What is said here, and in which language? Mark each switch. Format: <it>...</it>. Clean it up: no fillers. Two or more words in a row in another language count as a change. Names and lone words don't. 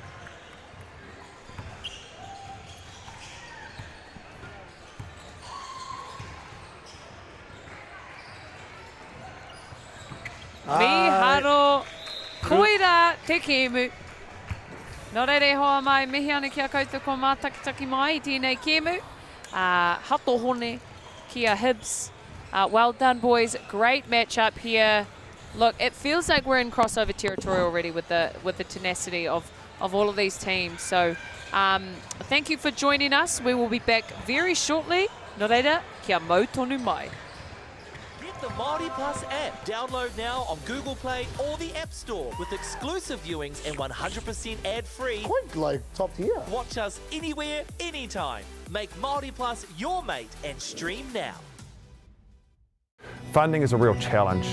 <mi>Miharo, koira te kēmu. Nō reire hoa mai, mihi ana kia koutou ko mātakitaki mai, tēnei kēmu. Hato hone, kia Hibs.</mi> <en>Well done, boys. Great matchup here. Look, it feels like we're in crossover territory already with the tenacity of all of these teams. So thank you for joining us. We will be back very shortly.</en> <mi>Nō reira, kia mau tonu mai.</mi> <en>Get the MāORI Plus app. Download now on Google Play or the App Store with exclusive viewings and 100% ad-free. Quite like top tier. Watch us anywhere, anytime. Make MāORI Plus your mate and stream now. Funding is a real challenge.</en>